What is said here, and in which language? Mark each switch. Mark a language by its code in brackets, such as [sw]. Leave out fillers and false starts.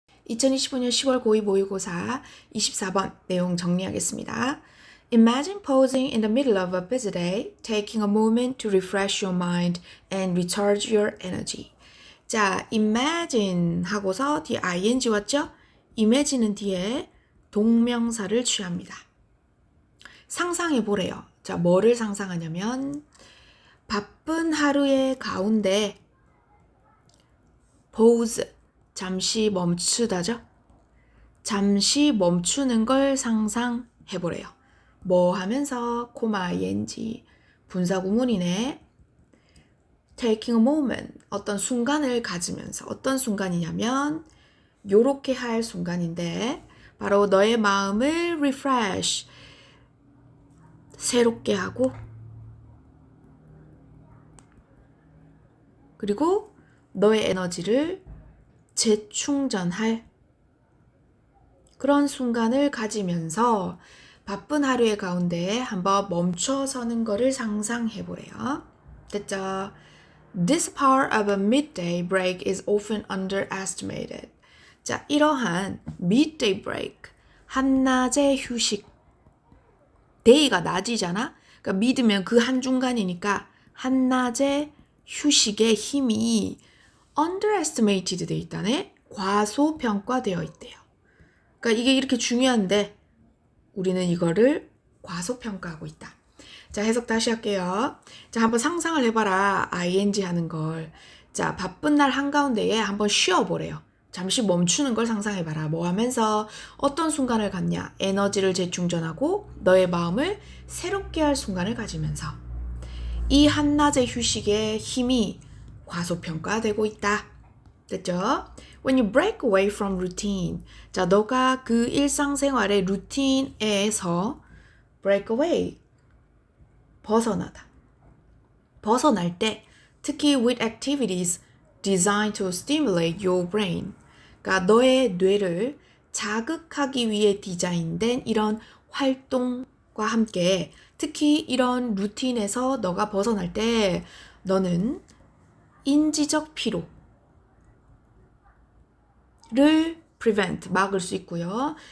[ko] 2025년 10월 고2 모의고사 24번 내용 정리하겠습니다. [en] Imagine pausing in the middle of a busy day, taking a moment to refresh your mind and recharge your energy. [ko] 자, imagine 하고서 뒤에 ing 왔죠? imagine은 뒤에 동명사를 취합니다. 상상해 보래요. 자, 뭐를 상상하냐면 바쁜 하루의 가운데 pause, 잠시 멈추다죠? 잠시 멈추는 걸 상상해 보래요. 뭐 하면서 ing 분사구문이네. [en] taking a moment, [ko] 어떤 순간을 가지면서 어떤 순간이냐면 요렇게 할 순간인데 바로 너의 마음을 refresh, 새롭게 하고 그리고 너의 에너지를 재충전할 그런 순간을 가지면서 바쁜 하루의 가운데 한번 멈춰서는 거를 상상해 보래요. 됐죠? [en] This part of a midday break is often underestimated. [ko] 자, 이러한 [en] midday break, [ko] 한낮의 휴식. day가 낮이잖아? 그러니까 mid면 그 한중간이니까 한낮의 휴식의 힘이 underestimated 돼 있다네? 과소평가되어 있대요. 그러니까 이게 이렇게 중요한데 우리는 이거를 과소평가하고 있다. 자, 해석 다시 할게요. 자, 한번 상상을 해봐라. ing 하는 걸. 자, 바쁜 날 한가운데에 한번 쉬어보래요. 잠시 멈추는 걸 상상해봐라. 뭐 하면서 어떤 순간을 갖냐? 에너지를 재충전하고 너의 마음을 새롭게 할 순간을 가지면서 이 한낮의 휴식의 힘이 과소평가되고 있다. 됐죠? [en] When you break away from routine. [ko] 자, 너가 그 일상생활의 루틴에서 [en] break away, [ko] 벗어나다. 벗어날 때 특히 [en] with activities designed to stimulate your brain. [ko] 그러니까 너의 뇌를 자극하기 위해 디자인된 이런 활동과 함께 특히 이런 루틴에서 너가 벗어날 때 너는 인지적 피로를 prevent, 막을 수 있고요.